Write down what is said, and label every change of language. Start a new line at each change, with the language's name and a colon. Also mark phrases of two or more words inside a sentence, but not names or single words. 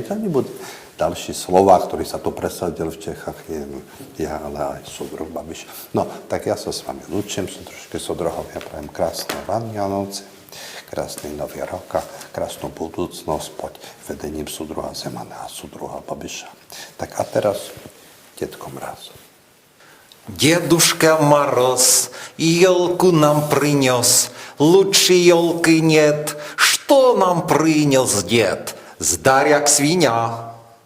Slovak: A nebude ďalší Slovák, ktorý sa tu presadil v Čechách, nie ja, ale aj súdruh Babiš. No, tak ja sa s vami lúčim, súdružky, súdruhovia, prajem krásne Vianoce, krásny nový rok a krásnu budúcnosť pod vedením súdruha Zemana a súdruha Babiša. Tak a teraz Detko Mráz.
Russian: Дедушка Мороз елку нам принес, лучше елки нет. Что нам принес дед? Сдаряк свинья.